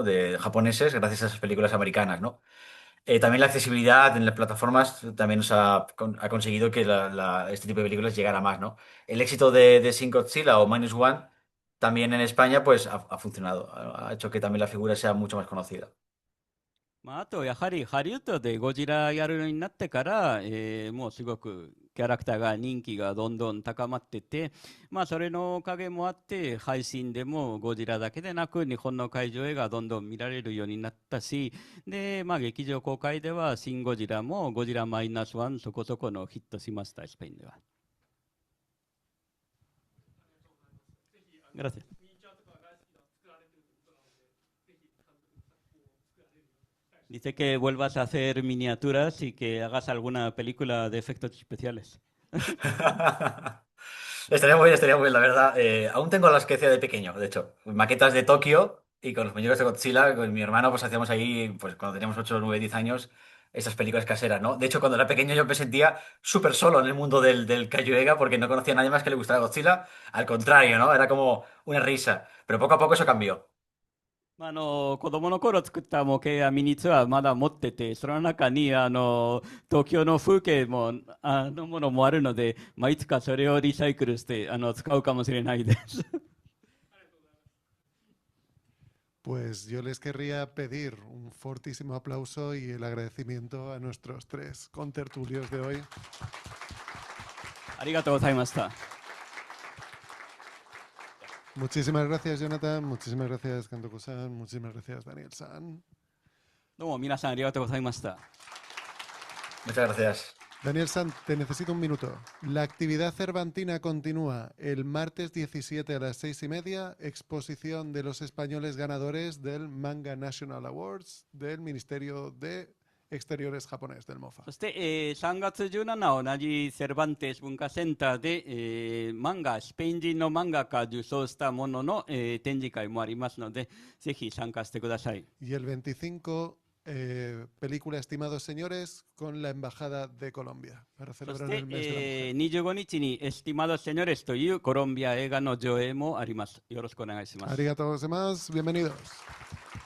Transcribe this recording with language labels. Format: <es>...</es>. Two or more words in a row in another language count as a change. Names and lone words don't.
<es>De japoneses gracias a esas películas americanas, ¿no? También la accesibilidad en las plataformas también ha conseguido que este tipo de películas llegara más, ¿no? El éxito de Shin Godzilla o Minus One también en España pues ha funcionado, ha hecho que también la figura sea mucho más conocida.</es> <ja>あとやはりハリウッドでゴジラやるようになってから、もうすごくキャラクターが人気がどんどん高まってて、まあ、それのおかげもあって配信でもゴジラだけでなく日本の会場映画がどんどん見られるようになったし、で、まあ、劇場公開ではシン・ゴジラもゴジラマイナスワンそこそこのヒットしました、スペインでは。Gracias.</ja> <es>Dice que vuelvas a hacer miniaturas y que hagas alguna película de efectos especiales. Estaría muy bien, la verdad. Aún tengo las que hacía de pequeño, de hecho. Maquetas de Tokio y con los muñecos de Godzilla, con mi hermano, pues hacíamos ahí, pues cuando teníamos 8, 9, 10 años, esas películas caseras, ¿no? De hecho, cuando era pequeño yo me sentía súper solo en el mundo del Kaiju porque no conocía a nadie más que le gustara Godzilla. Al contrario, ¿no? Era como una risa. Pero poco a poco eso cambió.</es> <ja>子供の頃作った模型やミニツアーまだ持ってて、その中に東京の風景もものもあるので、いつかそれをリサイクルして使うかもしれないです。</ja> <es>Pues yo les querría pedir un fortísimo aplauso y el agradecimiento a nuestros 3 contertulios de hoy.</es> <ja>ありがとうございました。</ja> <es>Muchísimas gracias, Jonathan. Muchísimas gracias, Kantoko-san. Muchísimas gracias, Daniel-san.</es> <ja>どうも皆さんありがとうございました。</ja> <es>Muchas gracias. Daniel-san, te necesito un minuto. La actividad cervantina continúa el martes 17 a las 6:30, exposición de los españoles ganadores del Manga National Awards del Ministerio de Exteriores japonés del MOFA.</es> <ja>そして、3月17日同じセルバンテス文化センターで、スペイン人の漫画家受賞したものの、展示会もありますので、ぜひ参加してください。</ja> <es>Y el 25, película Estimados Señores con la Embajada de Colombia para</es> <ja>そし</ja> <es>celebrar</es> <ja>て、</ja> <es>el mes de la mujer.</es> <ja>25 日にエスティマド・セニョレスというコロンビア映画の上映もあります。よろしくお願いします。ありがとうございます.</ja> <es>Bienvenidos.</es>